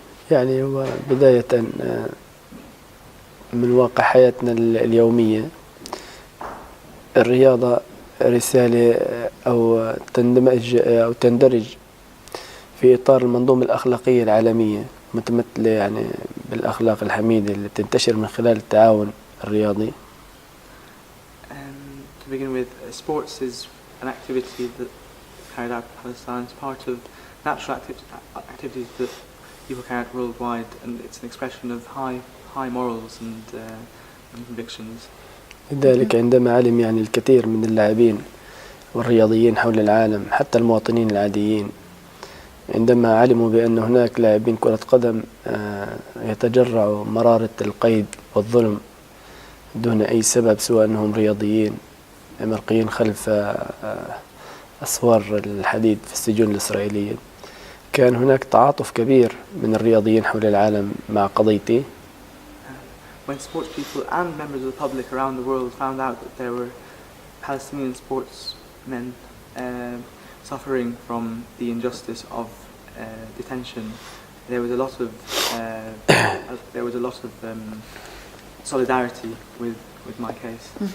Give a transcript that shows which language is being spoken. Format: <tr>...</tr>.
<ar>يعني هو بداية من واقع حياتنا اليومية. الرياضة رسالة أو تندرج في إطار المنظومة الأخلاقية العالمية متمثلة يعني بالأخلاق الحميدة اللي بتنتشر من خلال التعاون الرياضي.</ar> <en>To begin with, sports is an activity that carried out in Palestine. It's part of natural activities that people carry out worldwide, and it's an expression of high morals and convictions.</en> <ar>لذلك عندما علم يعني الكثير من اللاعبين والرياضيين حول العالم حتى المواطنين العاديين عندما علموا بأن هناك لاعبين كرة قدم يتجرعوا مرارة القيد والظلم دون أي سبب سوى أنهم رياضيين مرقيين خلف أسوار الحديد في السجون الإسرائيلية، كان هناك تعاطف كبير من الرياضيين حول العالم مع قضيتي.</ar> <en>When sports people and members of the public around the world found out that there were Palestinian sportsmen suffering from the injustice of detention, there was a lot of solidarity with my case.</en>